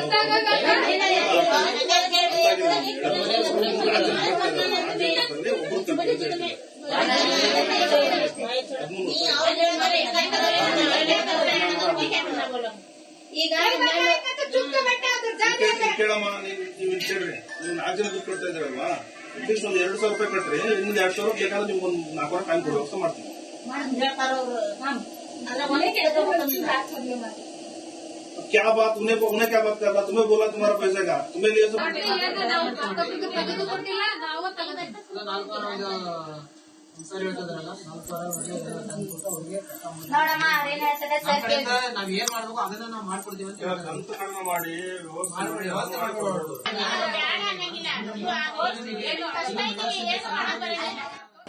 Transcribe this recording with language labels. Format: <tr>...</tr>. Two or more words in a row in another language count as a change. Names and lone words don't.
<kn>ಈಗ ಕೇಳಮ್ಮ, ನೀವು ಇಲ್ಲಿ ಕೇಳ್ರಿ. ನೀವು 4 ಜನ ದುಡ್ಡು ಕೊಡ್ತಾ ಇದ್ರಲ್ವಾ, ಅಟ್ಲೀಸ್ಟ್ ಒಂದು 2,000 ರೂಪಾಯಿ ಕಟ್ರಿ. ಇನ್ನೊಂದು 2,000 ರೂಪಾಯಿ ಬೇಕಾದ್ರೆ ನಿಮ್ಗೆ ಒಂದು 4 ವಾರ ಟೈಮ್ ಕೊಡೋ ವ್ಯವಸ್ಥೆ ಮಾಡ್ತೀನಿ.</kn> <hi>क्या बात, उन्हें क्या बात कर रहा, तुम्हें बोला तुम्हारा पैसे का, तुम्हें लिए</hi> <kn>ಸರಿ ಹೇಳ್ತಿದ್ರಲ್ಲ 4 ವಾರ ನೋಡಮ್ಮ ಅವ್ರೇನ್ ಹೇಳ್ತಾರೆ ಸರ್ ಕೇಳಿ. ನಾವ್ ಏನ್ ಮಾಡ್ಬೇಕು ಅದನ್ನ ನಾವು ಮಾಡ್ಕೊಡ್ತೀವಿ ಅಂತ ಹೇಳ್ತಾರೆ. ಕಂತು ಕಡಿಮೆ ಮಾಡಿ ವ್ಯವಸ್ಥೆ ಮಾಡ್ಕೊಡೋದು.</kn>